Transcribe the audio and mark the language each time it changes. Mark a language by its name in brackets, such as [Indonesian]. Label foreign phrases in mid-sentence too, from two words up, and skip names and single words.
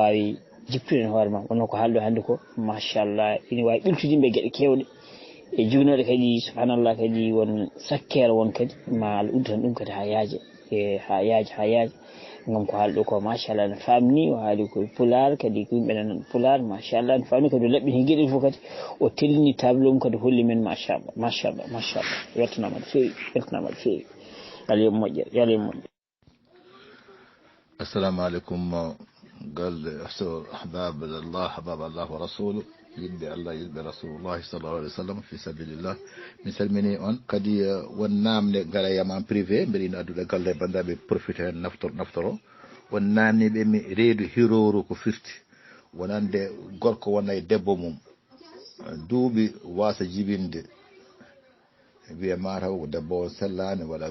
[Fula] wawi jiptude hoore ma wonno ko haalɗo hannde ko machallah ina wawi ɓiltude yimɓe gueɗe kewɗe e juunoɗe kadi subhanallah kadi won sakkere won kadi ma Allah udditan ɗum kadi ha yaaja e ha yaaja gam ko haali ɗo ko machallah ne famni o haali ko pular kadi ko yimɓe nan pular machallah ne famni kadi o laɓɓini gueɗel fof kadi o tellini table mum kadi holli men machallah weltanama ɗo feewi Allah yo moƴƴere yo Allah yo moƴƴere [Arabic] السلام عليكم قال أحباب الله أحباب الله ورسوله [Fula] yimɓe Allah yimɓe [Arabic] رسول الله صلى الله عليه وسلم في سبيل الله [Fula] mi salmini on kadi won namde ngara yama privé mbiɗa ina addude galle bandaɓe profite hen naftoro won nanniɓe mi reedu hiroru ko firti wonande gorko wona e debbo mum duuɓi wasa jibinde wiye mataw ko debbo o sellani walla